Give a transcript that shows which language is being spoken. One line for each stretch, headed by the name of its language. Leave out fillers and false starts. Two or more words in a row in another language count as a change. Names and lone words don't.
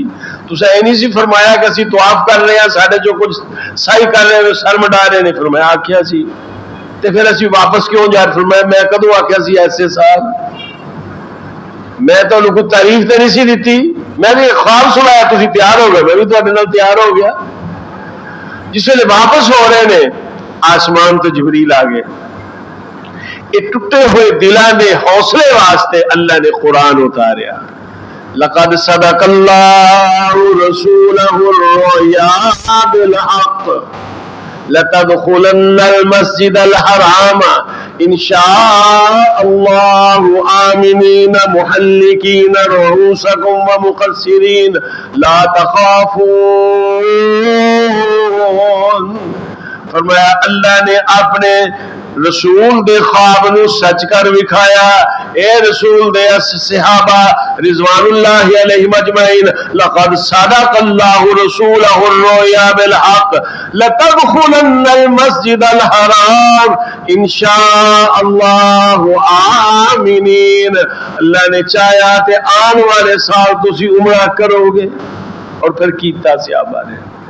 Punjabi: تسا اے نہیں سی فرمایا کہ اسی طواف کر رہے ہیں، ساڈے جو کچھ سائی کر رہے ہیں سر مڈا رہے ہیں؟ فرمایا آکھیا سی. تے پھر اسی واپس کیوں جا رہے؟ فرمایا میں کدوں آکھیا سی ایسے سال؟ میں تو انہوں کو تعریف تے نہیں سی دیتی، میں نے خواب سنایا تسی تیار ہو گئے، میں بھی تہاڈے نال تیار ہو گیا. جس ویلے واپس ہو رہے نے آسمان تو جبریل آ گئے. یہ ٹوٹے ہوئے دلاں دے حوصلے واسطے اللہ نے قرآن اتاریا.
Arabic: لقد صدق اللہ رسولہ الرؤیا بالحق لتدخلن المسجد الحرام ان شاء اللہ آمنین محلقین رؤوسکم ومقصرین لا تخافون.
Punjabi: فرمایا اللہ نے اپنے رسول دے خواب نو سچ کر وکھایا. اے رسول دے صحابہ
Arabic: رضوان اللہ علیہم اجمعین لقد صدق اللہ رسولہ الرؤیا بالحق لتدخلن المسجد الحرام انشاء اللہ آمینین.
Punjabi: اللہ نے چاہیا تے آن والے سال تسی عمرہ کرو گے اور پھر کیتا صحابہ نے.